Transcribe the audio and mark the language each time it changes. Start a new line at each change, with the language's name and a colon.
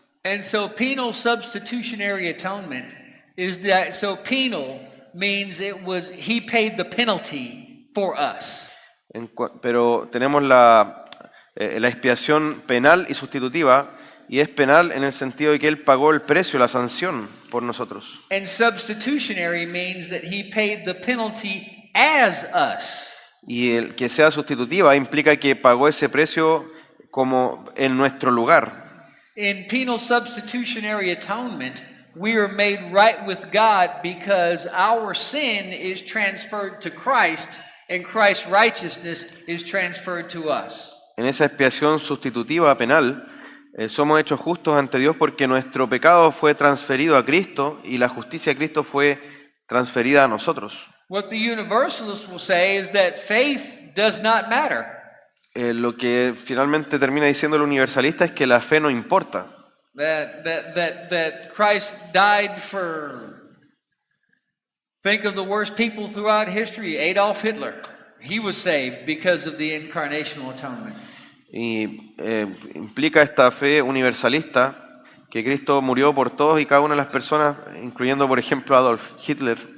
English: And so penal substitutionary atonement is that, so penal means he paid the penalty for us.
Spanish: Pero tenemos la expiación penal y sustitutiva, y es penal en el sentido de que Él pagó el precio, la sanción por nosotros.
English: And substitutionary means that he paid the penalty as us.
Spanish: Y el que sea sustitutiva implica que pagó ese precio como en nuestro lugar.
English: In penal substitutionary atonement, we are made right with God because our sin is transferred to Christ and Christ's righteousness is transferred to us.
Spanish: En esa expiación sustitutiva penal, somos hechos justos ante Dios porque nuestro pecado fue transferido a Cristo y la justicia de Cristo fue transferida a nosotros.
English: What the universalists will say is that faith does not matter.
Spanish: Lo que finalmente termina diciendo el universalista es que la fe no importa.
English: That Christ died for, think of the worst people throughout history, Adolf Hitler. He was saved because of the incarnational atonement.
Spanish: Y implica esta fe universalista que Cristo murió por todos y cada una de las personas, incluyendo por ejemplo a Adolf Hitler.